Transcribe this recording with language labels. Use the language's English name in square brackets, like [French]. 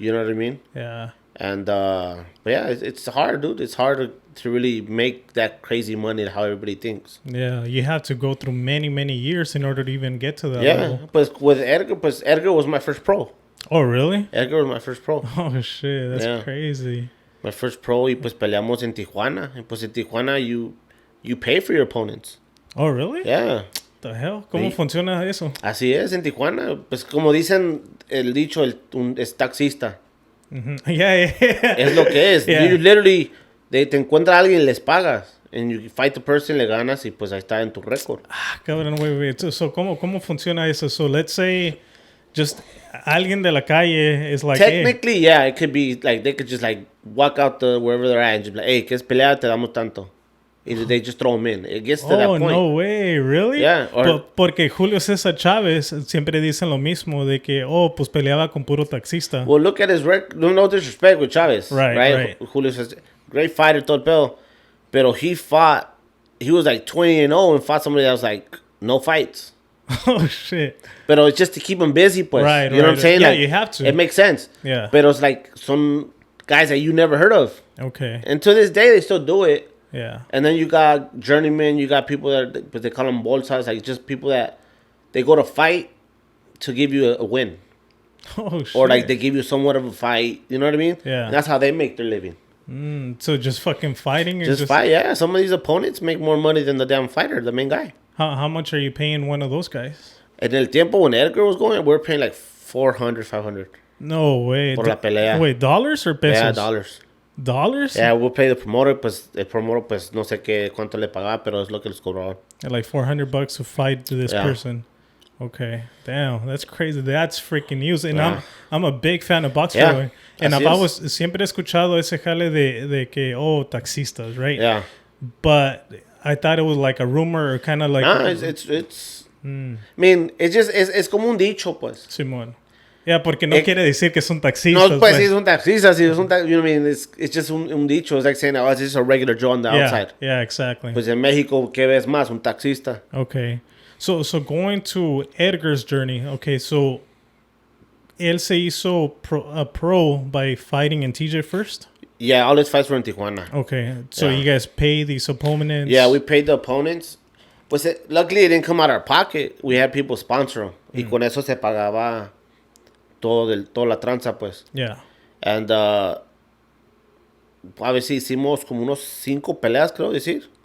[English] You know what I mean? Yeah. And, but yeah, it's hard, dude. It's hard to really make that crazy money how everybody thinks. Yeah. You have to go through many, many years in order to even get to that level. But with Edgar was my first pro. Oh, really? Edgar was my first pro. Oh, shit. That's crazy. [Spanish] My first pro, y pues peleamos en Tijuana. [English] And pues en Tijuana, you pay for your opponents. Oh, really? Yeah. [Spanish] The hell? ¿Cómo funciona eso? Así es, en Tijuana. Pues como dicen el dicho, es taxista. [English] Yeah. [Spanish] Es lo que es. [English] Yeah. [Spanish] You literally, te encuentra alguien y les pagas. And you fight the person, le ganas y pues ahí está en tu récord. [English] Cabrón, wait. So, ¿cómo funciona eso? So, let's say just alguien de la calle is like, Technically, yeah, it could be like, they could just like walk out wherever they're at and just be like, hey, ¿quieres pelear? Te damos tanto. And they just throw them in. It gets to that point. Oh, no way, really? Yeah. [Spanish] Porque Julio César Chávez siempre dicen lo mismo de que, pues peleaba con puro taxista. [English] Well, look at his record. No disrespect with Chávez. Right. Julio says, great fighter, todo el pedo. Pero he was like 20-0 and fought somebody that was like, no fights. Oh, shit. Pero it's just to keep him busy, pues. Right, you know what I'm saying? Yeah, like, you have to. It makes sense. Yeah. Pero it's like some guys that you never heard of. Okay. And to this day, they still do it. Yeah. And then you got journeymen, you got people that, but they call them bolsas, like just people that they go to fight to give you a win. Oh, shit. Or like they give you somewhat of a fight. You know what I mean? Yeah. And that's how they make their living. So just fucking fighting? Just fight, yeah. Some of these opponents make more money than the damn fighter, the main guy. How much are you paying one of those guys? En el tiempo when Edgar was going, we were paying like 400, 500. No way. [Spanish] Por la pelea. [English] Wait, dollars or pesos? Yeah, dollars. ¿Dollars? [Spanish] Yeah, we'll pay the promoter, pues el promoter, pues no sé cuánto le pagaba, pero es lo que les cobraban. [English] Like $400 to fight to this person. Okay, damn, that's crazy. That's freaking news. And I'm a big fan of boxing. Yeah, [Spanish] and siempre he escuchado ese jale de que taxistas, right? [English] Yeah. But I thought it was like a rumor or kind of like. No, it's. [Spanish] I mean, es como un dicho, pues. Simón. Yeah, porque no quiere decir que son taxistas. No, pues sí, es un taxista, sí, es un you know what I mean? It's just un dicho. [English] It's like saying, oh, it's just a regular Joe on the outside. Yeah, exactly. [Spanish] Pues en México, ¿qué ves más? Un taxista. [English] Okay. So going to Edgar's journey. Okay, so él se hizo pro by fighting in TJ first? Yeah, all his fights were in Tijuana. Okay, so you guys pay these opponents? Yeah, we paid the opponents. Pues luckily it didn't come out of our pocket. We had people sponsor them. [Spanish] Y con eso se pagaba toda la tranza, pues. [English] Yeah. [Spanish] And obviously hicimos como unos 5 peleas, creo decir.